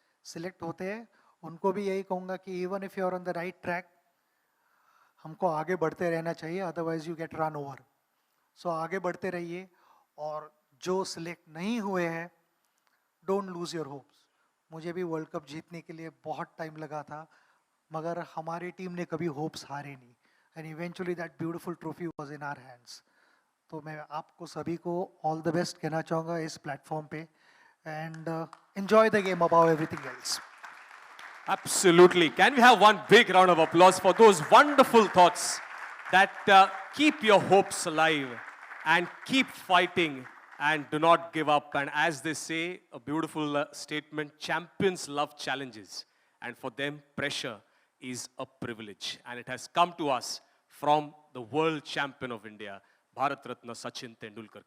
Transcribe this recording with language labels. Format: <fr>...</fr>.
<hi>Select होते हैं उनको भी यही कहूँगा कि</hi> <en>even if you are on the right track,</en> <hi>हमको आगे बढ़ते रहना चाहिए,</hi> <en>Otherwise you get run over.</en> <hi>सो आगे बढ़ते रहिए. और जो सिलेक्ट नहीं हुए हैं,</hi> <en>Don't lose your hopes.</en> <hi>मुझे भी वर्ल्ड कप जीतने के लिए बहुत टाइम लगा था, मगर हमारी टीम ने कभी होप्स हारे नहीं.</hi> <en>And eventually that beautiful trophy was in our hands.</en> <hi>तो मैं आपको सभी को</hi> <en>all the best</en> <hi>कहना चाहूँगा इस प्लेटफॉर्म पे,</hi> <en>and enjoy the game above everything else. Absolutely. Can we have one big round of applause for those wonderful thoughts that keep your hopes alive and keep fighting and do not give up. And as they say, a beautiful statement, champions love challenges. And for them, pressure is a privilege. And it has come to us from the world champion of India, Bharat Ratna Sachin Tendulkar.</en>